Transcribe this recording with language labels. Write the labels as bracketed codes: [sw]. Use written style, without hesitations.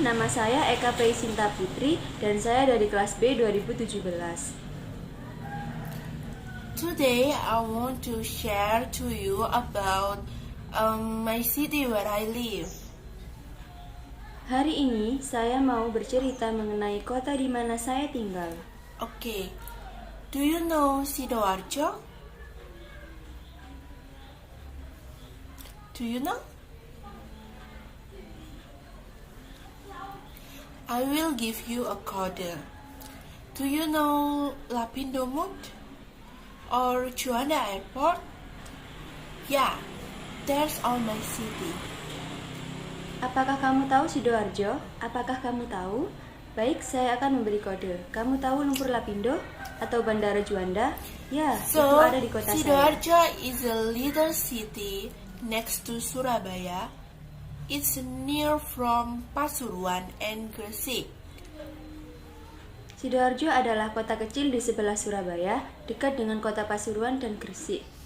[id] Nama saya Eka Presinta Putri dan saya dari kelas B 2017. [en] Today I want to share to you about my city where I live. [id] Hari ini saya mau bercerita mengenai kota di mana saya tinggal. [en] Okay, do you know Sidoarjo? Do you know? I will give you a code. Do you know Lapindo Mall? Or Juanda Airport? Yeah, there's all my city. [id] Apakah kamu tahu Sidoarjo? Apakah kamu tahu? Baik, saya akan memberi kode. Kamu tahu Lumpur Lapindo atau Bandara Juanda? Ya, itu ada di kota Sidoarjo saya. [en] is a little city next to Surabaya. It's near from Pasuruan and Gresik. [id] Sidoarjo adalah kota kecil di sebelah Surabaya, dekat dengan kota Pasuruan dan Gresik.